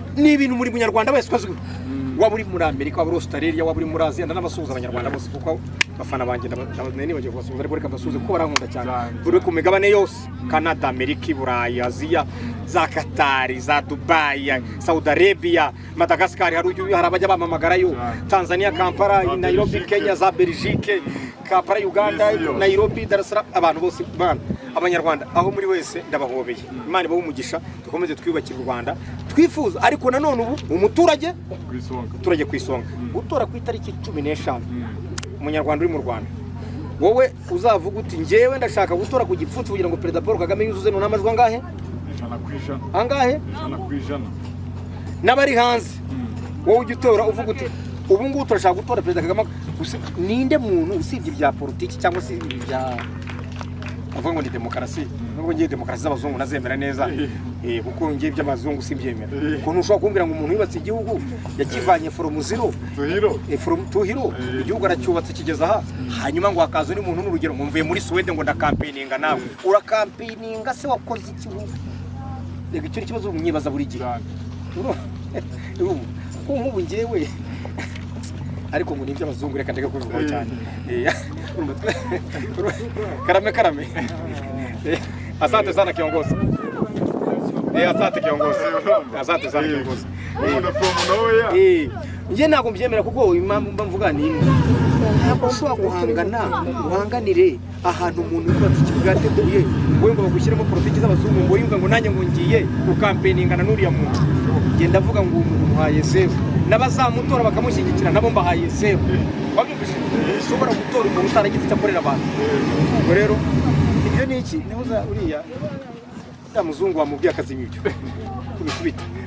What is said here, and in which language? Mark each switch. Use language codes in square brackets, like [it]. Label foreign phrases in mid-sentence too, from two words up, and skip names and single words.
[rw] ni ibintu muri munyarwanda wese kozwe waba uri muri Amerika waba uri Australia waba uri muri Aziya ndanabasuhuza abanyarwanda bose kuko bafana banjye nibagiye kubasuhuza ariko reka mbasuhuze kuko barankunda cyane buri ku migabane yose Canada Amerika Burayi Aziya za Qatar za Dubai Saudi Arabia Madagascar hari abajya bamamagarayo Tanzania Kampala Nairobi Kenya za Belgique Kampala Uganda Nairobi Dar es Salaam abantu bose bana abanyarwanda aho muri wese ndabahobeye Imana ibahe umugisha dukomeze twiyubakira u Rwanda twifuza ariko nanone ubu umuturage kwisonga gutora ku itariki 15 umunyarwanda uri mu Rwanda wowe uzavuga uti ngewe ndashaka gutora ku gipfutse kugira ngo Perezida Paul Kagame yuzuze no namajwi angahe angahe n'abari hanze wowe ugitora uvuga uti ubu ngubu turashaka gutora Perezida Kagame ninde muntu usibye ibya politiki cyangwa se ibya avuga ngo ni demokarasi nubwo ngiye demokarasi z'abazungu nazemera neza kuko ngiye by'abazungu simbyemera ko ntushobora kumbwira ngo umuntu yubatse igihugu yakivanye [en] from zero to hero [rw] igihugu aracyubatse kigeza aha hanyuma ngo hakaza ni umuntu n'urugero ngo mvuye muri Sweden ngo ndakampaininga nawe urakampaininga se wakoze ikihugu rega icyo kibazo umwibaza buri gihe nk'ubu ngewe ariko ngo ni iby'abazungu reka ndeke kuvuga cyane karame [sw] asante sana kiongozi asante sana kiongozi [rw] nje ntabwo mbyemera kuko impamvu mvuga ni ntabwo ushobora guhanganire ahantu umuntu yubatse ikibuga yateguye ngo ngo bagushyiremo politiki z'abazungu ngo yumve ngo nanjye ngo ngiye ukampaininga na nuriya muntu genda avuga ngo umuntu muhaye zero n'abazamutora bakamushyigikira nabo mbahaye zero wabyumvise ushobora gutora umuntu utaragize icyo akorera abantu ubwo rero ibyo ni iki niho za uriya ya muzungu wamubwiye akazi n'ibyo kubikubita